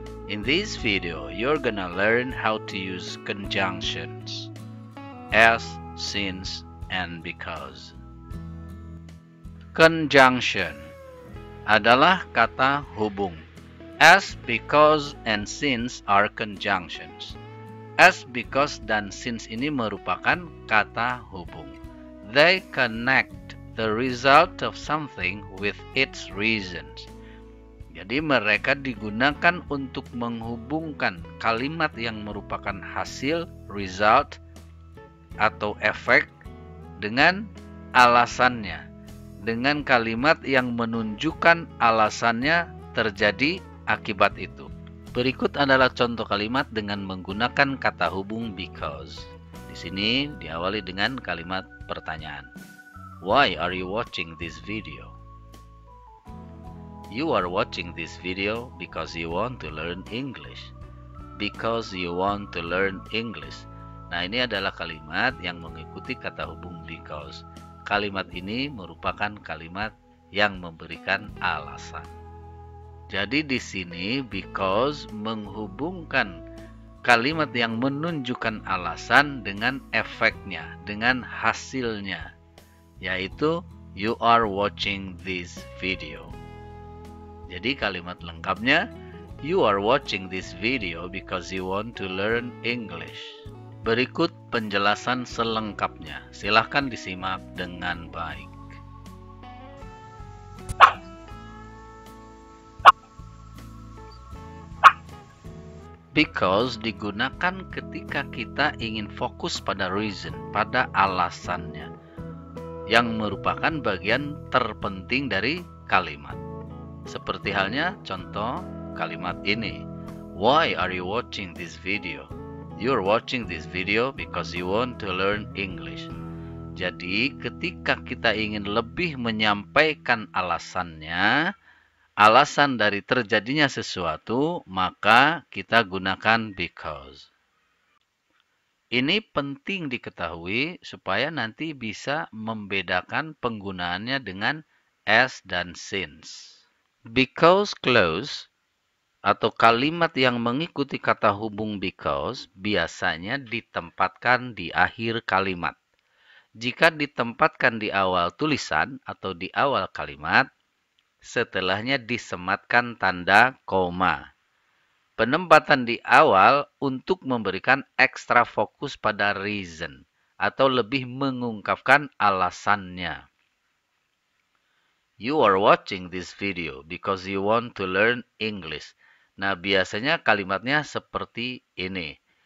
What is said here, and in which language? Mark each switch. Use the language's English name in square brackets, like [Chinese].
[English] In this video, you're gonna learn how to use conjunctions as, since, and because. [Indonesian] Conjunction adalah kata hubung. [English] As, because, and since are conjunctions. [Indonesian] As, because, dan since ini merupakan kata hubung. [English] They connect the result of something with its reasons. [Indonesian] Jadi mereka digunakan untuk menghubungkan kalimat yang merupakan hasil, result, atau efek dengan alasannya. Dengan kalimat yang menunjukkan alasannya terjadi akibat itu. Berikut adalah contoh kalimat dengan menggunakan kata hubung because. Di sini diawali dengan kalimat pertanyaan. [English] Why are you watching this video? You are watching this video because you want to learn English. Because you want to learn English. [Indonesian] Nah, ini adalah kalimat yang mengikuti kata hubung because. Kalimat ini merupakan kalimat yang memberikan alasan. Jadi di sini because menghubungkan kalimat yang menunjukkan alasan dengan efeknya, dengan hasilnya. Yaitu [English] you are watching this video. [Indonesian] Jadi kalimat lengkapnya [English] you are watching this video because you want to learn English. [Indonesian] Berikut penjelasan selengkapnya. Silahkan disimak dengan baik. Because digunakan ketika kita ingin fokus pada reason, pada alasannya, yang merupakan bagian terpenting dari kalimat. Seperti halnya contoh kalimat ini. Why are you watching this video? You're watching this video because you want to learn English. Jadi ketika kita ingin lebih menyampaikan alasannya, alasan dari terjadinya sesuatu, maka kita gunakan because. Ini penting diketahui supaya nanti bisa membedakan penggunaannya dengan as dan since. Because clause atau kalimat yang mengikuti kata hubung because biasanya ditempatkan di akhir kalimat. Jika ditempatkan di awal tulisan atau di awal kalimat, setelahnya disematkan tanda koma. Penempatan di awal untuk memberikan ekstra fokus pada reason atau lebih mengungkapkan alasannya. [English] You are watching this video because you want to learn English. [Indonesian] Nah, biasanya kalimatnya seperti ini.